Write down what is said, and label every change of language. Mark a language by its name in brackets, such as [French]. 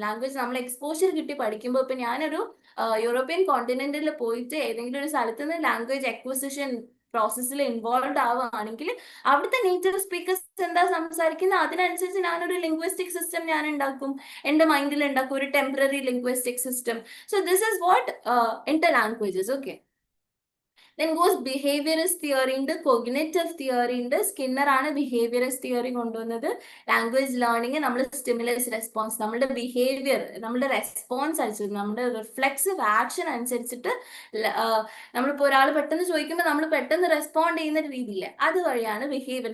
[Malayalam] Language നമ്മൾ exposure കിട്ടി പഠിക്കുമ്പോൾ, ഇപ്പൊ ഞാനൊരു യൂറോപ്യൻ കോണ്ടിനെന്റിൽ പോയിട്ട് ഏതെങ്കിലും ഒരു സ്ഥലത്ത് നിന്ന് ലാംഗ്വേജ് എക്വസിഷൻ പ്രോസസ്സിൽ ഇൻവോൾവ് ആവുകയാണെങ്കിൽ അവിടുത്തെ നേറ്റീവ് സ്പീക്കേഴ്സ് എന്താ സംസാരിക്കുന്നത് അതിനനുസരിച്ച് ഞാനൊരു ലിംഗ്വിസ്റ്റിക് സിസ്റ്റം ഞാൻ ഉണ്ടാക്കും, എന്റെ മൈൻഡിൽ ഉണ്ടാക്കും, ഒരു temporary linguistic system. [English] So this is what interlanguages. Okay, then goes behaviorist theory ഉണ്ട്, cognitive theory ഉണ്ട്. [Malayalam] സ്കിന്നർ ആണ് behaviorist theory കൊണ്ടുവന്നത്. ലാംഗ്വേജ് ലേണിംഗ് നമ്മൾ സ്റ്റിമുലസ് റെസ്പോൺസ്, നമ്മുടെ ബിഹേവിയർ, നമ്മുടെ റെസ്പോൺസ് അനുസരിച്ച്, നമ്മുടെ റിഫ്ലെക്സീവ് ആക്ഷൻ അനുസരിച്ചിട്ട് നമ്മളിപ്പോൾ ഒരാൾ പെട്ടെന്ന് ചോദിക്കുമ്പോൾ നമ്മൾ പെട്ടെന്ന് റെസ്പോണ്ട് ചെയ്യുന്ന രീതിയില്ല, അതുവഴിയാണ് ബിഹേവിയർ.